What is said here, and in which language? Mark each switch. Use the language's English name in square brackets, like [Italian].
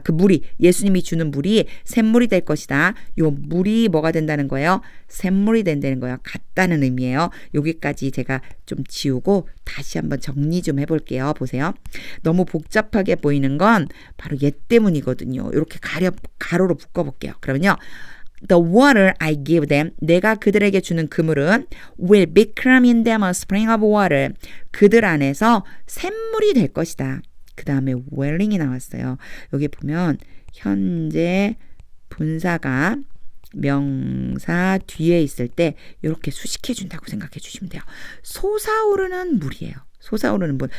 [Korean] 그 물이 예수님이 주는 물이 샘물이 될 것이다. 요 물이 뭐가 된다는 거예요? 샘물이 된다는 거예요. 같다는 의미예요. 여기까지 제가 좀 지우고 다시 한번 정리 좀 해볼게요. 보세요. 너무 복잡하게 보이는 건 바로 얘 때문이거든요. 이렇게 가로로 묶어볼게요. 그러면요. [English] The water I give them, [Korean] 내가 그들에게 주는 그물은 [English] will become in them a spring of water. [Korean] 그들 안에서 샘물이 될 것이다. 그 다음에 welling이 나왔어요. 여기 보면 현재 분사가 명사 뒤에 있을 때 이렇게 수식해 준다고 생각해 주시면 돼요. 솟아오르는 물이에요. 솟아오르는 물.